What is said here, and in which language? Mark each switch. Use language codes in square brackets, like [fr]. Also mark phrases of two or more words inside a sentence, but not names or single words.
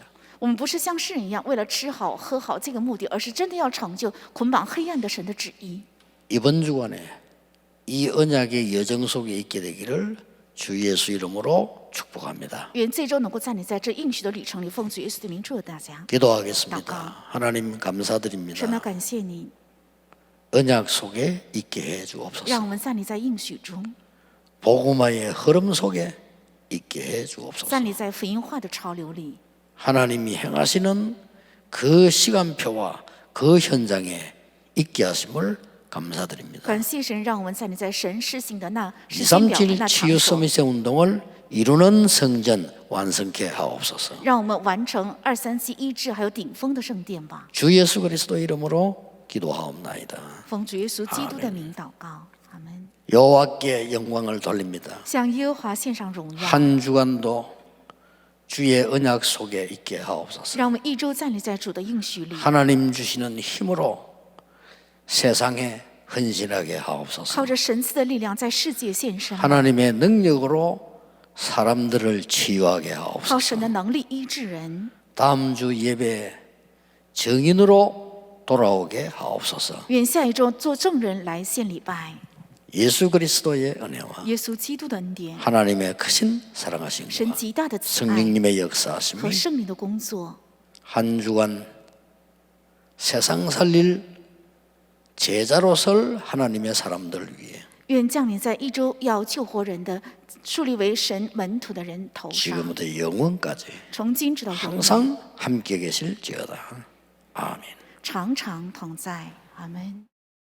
[zh] 我们不是像世人一样为了吃好喝好这个目的，而是真的要成就捆绑黑暗的神的旨意。 [ko] 이번 주간에 이 언약의 여정 속에 있게 되기를 주 예수 이름으로 축복합니다. [zh] 愿这周能够在你在这应许的旅程里，奉主耶稣的名祝福大家。 [ko] 기도하겠습니다. 하나님 감사드립니다. [zh] 神啊，感谢你， [ko] 언약 속에 있게 해 [zh] 让 [ko] 주옵소서. [zh] 我们站立在应许中， [ko] 복음화의 흐름 속에 있게 해 주옵소서. [zh] 站立在福音化的潮流里。 [ko] 하나님이 행하시는 그 시간표와 그 현장에 있게 하심을 감사드립니다. [zh] 感谢神，让我们站立在神施行的那时间表和 237 那 [ko] 치유 [zh] 场所， [ko] 서밋의 운동을 이루는 성전 완성케 하옵소서. [zh] 让我们完成237医治还有顶峰的圣殿吧。 [ko] 주 예수 그리스도 이름으로 기도하옵나이다. [zh] 奉主耶稣基督的名祷告，阿门。 [ko] 여호와께 영광을 돌립니다. [zh] 向耶和华献上荣耀， [ko] 한 주간도 주의 언약 속에 있게 하옵소서. [zh] 让我们一周站立在主的应许里， [ko] 하나님 주시는 힘으로 세상에 헌신하게 하옵소서. [zh] 靠着神赐的力量在世界献身， [ko] 하나님의 능력으로 사람들을 치유하게 [zh] 靠 [ko] 하옵소서. [zh] 神的能力医治人。 [ko] 다음 주 예배 정인으로 돌아오게 하옵소서. [zh] 愿下一周做证人来献礼拜， [ko] 예수 그리스도의 은혜와 [zh] 耶稣基督的恩典， [ko] 하나님의 크신 사랑하심과 [zh] 神极大的慈爱 [ko] 성령님의 역사하심이 [zh] 和圣灵的工作， [ko] 한 주간 세상 살릴 제자로 설 하나님의 사람들 위해 [zh] 愿降临在一周要救活人的、树立为神门徒的人头上， [ko] 지금부터 영원까지 [zh] 从今直到永远， [ko] 항상 함께 계실지어다. 아멘. [zh] 常常同在。阿门。